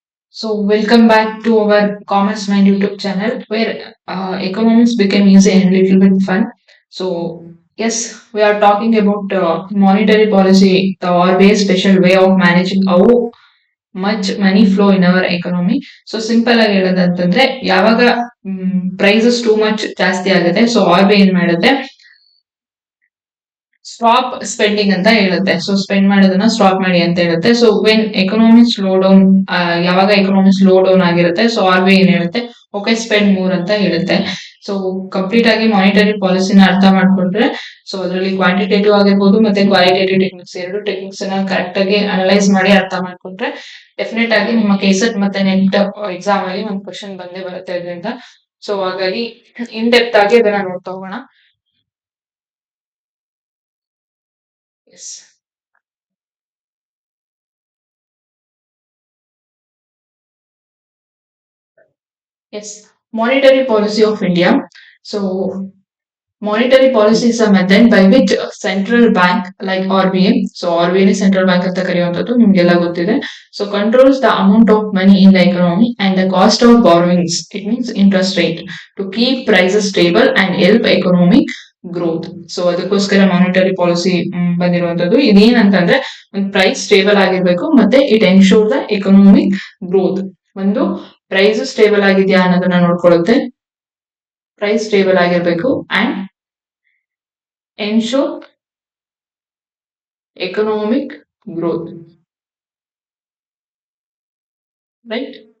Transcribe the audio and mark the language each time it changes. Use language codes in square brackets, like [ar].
[en] So welcome back to our Commerce Mind YouTube channel where economics became easy and little bit fun. So yes, we are talking about monetary policy, the always special way of managing how much money flow in our economy. [kn] So simple ಆಗಿ ಹೇಳೋದಂತಂದ್ರೆ ಯಾವಾಗ prices too much ಜಾಸ್ತಿ ಆಗುತ್ತೆ so R B I ಏನ್ ಮಾಡುತ್ತೆ [en] stop spending [kn] ಅಂತ ಹೇಳುತ್ತೆ. So spend ಮಾಡೋದನ್ನ stop ಮಾಡಿ ಅಂತ ಹೇಳುತ್ತೆ. [en] so when economy slow down, [kn] ಯಾವಾಗ ಎಕನಾಮಿ ಸ್ಲೋ ಡೌನ್ ಆಗಿರುತ್ತೆ ಸೊ ಆರ್ ಬಿ ಐ ಏನ್ ಹೇಳುತ್ತೆ, [en] okay spend more [kn] ಅಂತ ಹೇಳುತ್ತೆ. ಸೊ ಕಂಪ್ಲೀಟ್ ಆಗಿ ಮಾನಿಟರಿ ಪಾಲಿಸಿನ ಅರ್ಥ ಮಾಡ್ಕೊಂಡ್ರೆ ಸೊ ಅದರಲ್ಲಿ ಕ್ವಾಂಟಿಟೇಟಿವ್ ಆಗಿರ್ಬೋದು ಮತ್ತೆ ಕ್ವಾಲಿಟೇಟಿವ್ ಟೆಕ್ನಿಕ್ಸ್ ಎರಡು ಟೆಕ್ನಿಕ್ಸ್ ನ ಕರೆಕ್ಟ್ ಆಗಿ ಅನಲೈಸ್ ಮಾಡಿ ಅರ್ಥ ಮಾಡ್ಕೊಂಡ್ರೆ ಡೆಫಿನೆಟ್ ಆಗಿ ನಿಮ್ಮ ಕೆಸೆಟ್ ಮತ್ತೆ ನೆಟ್ ಎಕ್ಸಾಮ್ ಅಲ್ಲಿ ಒಂದು ಕ್ವಶನ್ ಬಂದೇ ಬರುತ್ತೆ ಅದರಿಂದ. ಸೊ ಹಾಗಾಗಿ ಇನ್ ಡೆಪ್ತ್ ಆಗಿ ಅದನ್ನ ನೋಡ್ತಾ ಹೋಗೋಣ. [en] Yes Yes, monetary policy of India. So, monetary policy is a method by which a central bank like RBI, so RBI is central bank [kn] ಅಂತ ಕರೆಯುವಂಥದ್ದು ನಿಮ್ಗೆಲ್ಲ ಗೊತ್ತಿದೆ. [en] So, controls the amount of money in the economy and the cost of borrowings. It means interest rate to keep prices stable and help economic growth. [kn] So ಅದಕ್ಕೋಸ್ಕರ monetary policy ಬಂದಿರುವಂತದ್ದು. ಇದೇನಂತಂದ್ರೆ ಒಂದು price stable ಆಗಿರ್ಬೇಕು ಮತ್ತೆ [en] It ensure the economic growth. [kn] ಒಂದು price stable ಆಗಿದೆಯಾ ಅನ್ನೋದನ್ನ ನೋಡ್ಕೊಳ್ಳುತ್ತೆ, price stable ಆಗಿರ್ಬೇಕು [en] And ensure economic growth, right?